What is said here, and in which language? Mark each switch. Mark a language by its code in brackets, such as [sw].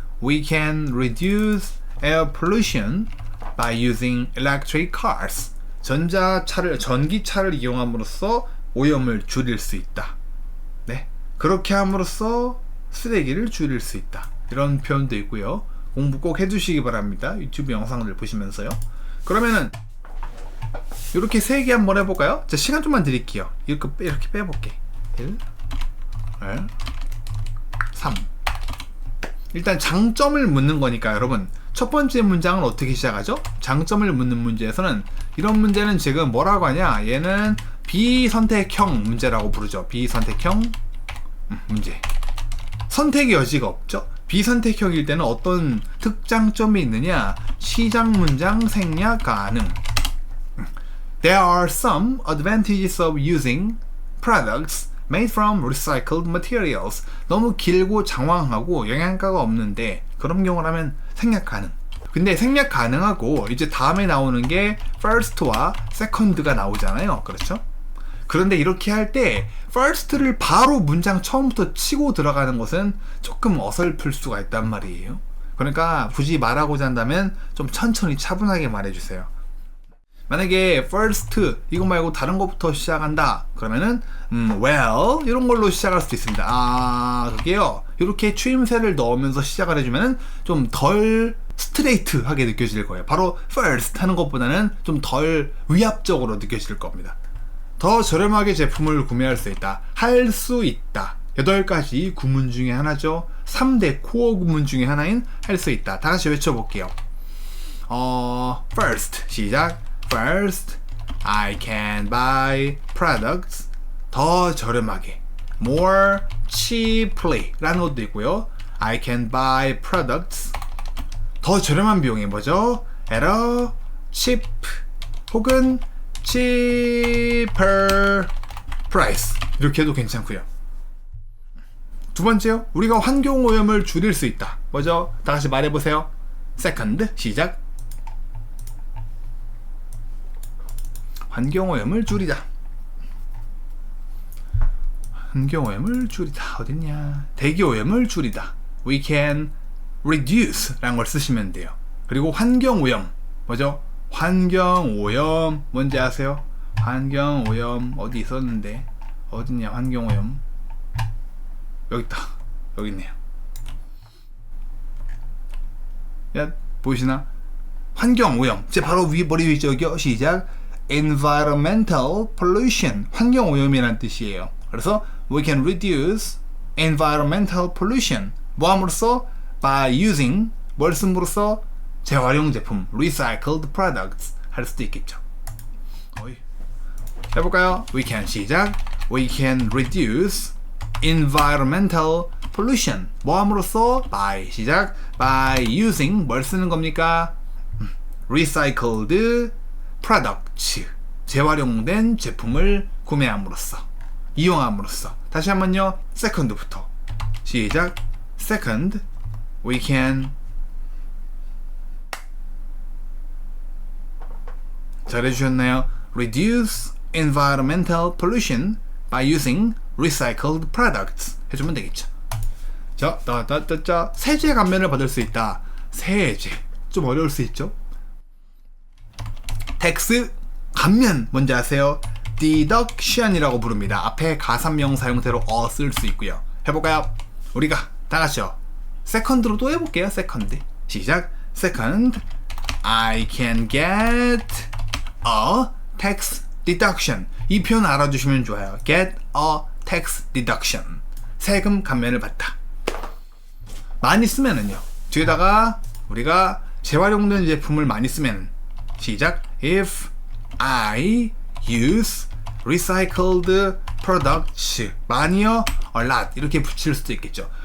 [en] We can reduce air pollution by using electric cars. [ko] 전기차를 이용함으로써 오염을 줄일 수 있다. 네. 그렇게 함으로써 쓰레기를 줄일 수 있다. 이런 표현도 있고요. 공부 꼭 해주시기 바랍니다. 유튜브 영상들 보시면서요. 그러면은 이렇게 3개 한번 해볼까요? 자, 시간 좀만 드릴게요. 이렇게 빼볼게. 1, 3. 일단 장점을 묻는 거니까 여러분, 첫 번째 문장은 어떻게 시작하죠? 장점을 묻는 문제에서는 이런 문제는 지금 뭐라고 하냐? 얘는 비선택형 문제라고 부르죠. 비선택형 문제. 선택의 여지가 없죠. 비선택형일 때는 어떤 특장점이 있느냐? 시작 문장 생략 가능. [en] There are some advantages of using products made from recycled materials. [ko] 너무 길고 장황하고 영양가가 없는데 그런 경우라면 생략 가능. 근데 생략 가능하고 이제 다음에 나오는 게 first와 second가 나오잖아요. 그렇죠? 그런데 이렇게 할 때 first를 바로 문장 처음부터 치고 들어가는 것은 조금 어설플 수가 있단 말이에요. 그러니까 굳이 말하고자 한다면 좀 천천히 차분하게 말해주세요. 만약에 first 이거 말고 다른 것부터 시작한다 그러면은 well 이런 걸로 시작할 수도 있습니다. 그게요, 이렇게 추임새를 넣으면서 시작을 해주면은 좀 덜 스트레이트하게 느껴질 거예요. 바로 first 하는 것보다는 좀 덜 위압적으로 느껴질 겁니다. 더 저렴하게 제품을 구매할 수 있다. 할 수 있다. 8가지 구문 중에 하나죠. 3대 코어 구문 중에 하나인 할 수 있다. 다 같이 외쳐볼게요. first 시작. [en] First, I can buy products [ko] 더 저렴하게. [en] More cheaply [ko] 라는 것도 있고요. [en] I can buy products [ko] 더 저렴한 비용이 뭐죠? [en] At a cheap [ko] 혹은 [en] cheaper price [ko] 이렇게 해도 괜찮고요. 두 번째요. 우리가 환경오염을 줄일 수 있다. 뭐죠? 다 같이 말해보세요. Second, 시작. 환경오염을 줄이다. 환경오염을 줄이다. 어딨냐? 대기오염을 줄이다. [en] We can reduce [ko] 라는 걸 쓰시면 돼요. 그리고 환경오염 뭐죠? 환경오염 뭔지 아세요? 환경오염 어디 있었는데? 어딨냐 환경오염? 여기 있다. 여기 있네요. 야, 보이시나? 환경오염. 제 바로 위 머리 위에 저기요. [en] 시작. Environmental pollution. [ko] 환경오염이라는 뜻이에요. [en] 그래서 we can reduce environmental pollution. [ko] 뭐 함으로써? [en] By using [ko] 뭘 씀으로써? 재활용 제품 [en] recycled products [ko] 할 수도 있겠죠. 해볼까요? [en] We can [ko] 시작. [en] We can reduce environmental pollution. [ko] 뭐 함으로써? By 시작. [en] By using [ko] 뭘 쓰는 겁니까? [en] recycled products. [ko] 재활용된 제품을 구매함으로써, 이용함으로써. 다시 한번요. second부터 시작. [en] Second, we can [ko] 잘해주셨나요? [en] Reduce environmental pollution by using recycled products [ko] 해주면 되겠죠. 자, 세제 감면을 받을 수 있다. 세제 좀 어려울 수 있죠. 텍스 감면 뭔지 아세요? deduction이라고 부릅니다. 앞에 가산명 사용태로 쓸 수 있고요. 해볼까요? 우리가 다 같이요. second로 또 해볼게요. second 시작. [en] Second, I can get a tax deduction. [ko] 이 표현 알아두시면 좋아요. [en] Get a tax deduction. [ko] 세금 감면을 받다. 많이 쓰면은요. 뒤에다가 우리가 재활용된 제품을 많이 쓰면 시작. [en] If I use recycled products [ko] 많이요, [en] a lot [ko] 이렇게 붙일 수도 있겠죠.